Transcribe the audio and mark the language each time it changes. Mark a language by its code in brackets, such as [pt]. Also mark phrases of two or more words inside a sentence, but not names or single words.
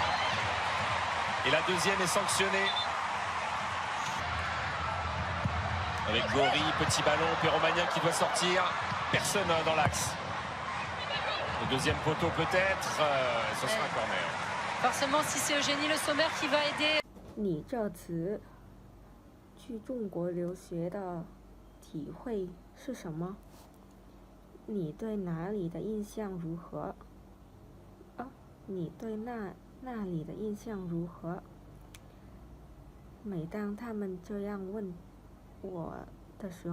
[fr] Et la deuxième est sanctionnée. Avec Gori, petit ballon, Perromagnin qui doit sortir. Personne dans l'axe. Le deuxième poteau peut-être. Ce sera un corner. Forcément, si c'est Eugénie Le Sommer qui va aider. [zh] 你这词去中国留学的体会是什么？你对哪里的印象如何？你对那里的印象如何？每当他们这样问我的时候